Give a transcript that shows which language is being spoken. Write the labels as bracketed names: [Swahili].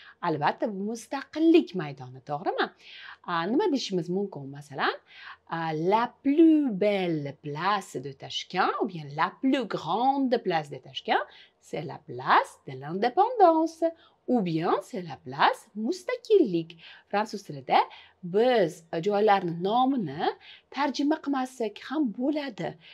[Uzbek] albatta bu mustaqillik maydoni, to'g'rimi? Nima deyishimiz mumkin masalan? [French] La plus belle place de Tashkent ou bien la plus grande place de Tashkent, c'est la place de l'indépendance ou bien c'est la place mustaqillik. [Uzbek] Fransuz tilida biz joylarning nomini tarjima qilmasak ham bo'ladi.